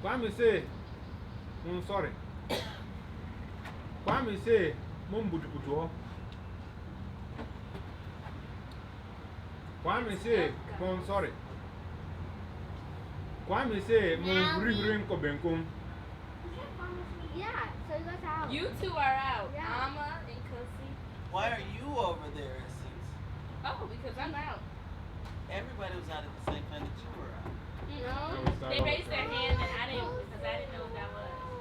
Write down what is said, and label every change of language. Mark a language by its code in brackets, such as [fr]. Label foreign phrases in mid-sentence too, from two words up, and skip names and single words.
[en] Kwame say, sorry. Kwame say, Mumbutuo. Kwame say, sorry. Kwame say, Ring Kobenkum. Yeah, so you guys out. You two are out. Yeah. Amma and Kusi. Why are you over there, it seems? Oh, because I'm out. Everybody was out at the same time that you were out. No. They raised their hand and I didn't because I didn't know what that was.